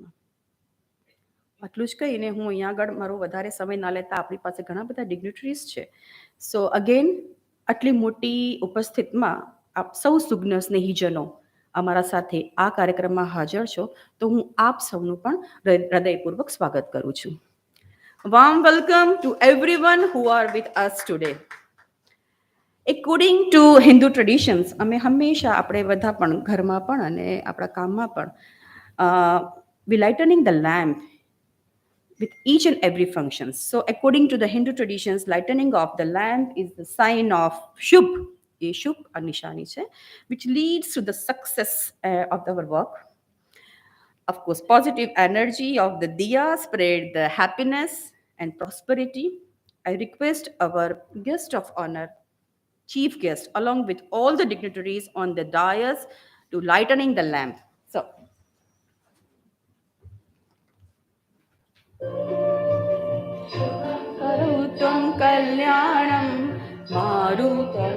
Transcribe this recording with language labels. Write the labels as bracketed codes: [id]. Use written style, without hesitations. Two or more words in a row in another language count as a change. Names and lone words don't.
[gu] આટલું જ કહીને હું અહીંયા આગળ મારો વધારે સમય ના લેતા, આપણી પાસે ઘણા બધા ડિગ્નિટરીઝ છે. [en] So again [gu] આટલી મોટી ઉપસ્થિતમાં આપ સૌ સુજ્ઞ સ્નેહીજનો અમારા સાથે આ કાર્યક્રમમાં હાજર છો, તો હું આપ સૌનું પણ હૃદયપૂર્વક સ્વાગત કરું છું. [en] Warm welcome to everyone who are with us today. According to Hindu traditions, [gu] અમે હંમેશા આપણે બધા પણ ઘરમાં પણ અને આપણા કામમાં પણ [en] we lightening the lamp with each and every function. So according to the Hindu traditions, lightening of the lamp is the sign of Shubh. [hi] ये शुभ और निशानी है, [en] which leads to the success of our work. Of course, positive energy of the diya spread the happiness and prosperity. I request our guest of honor, chief guest, along with all the dignitaries on the dais to lightening the lamp. So, Karutam Kalyanam Marutam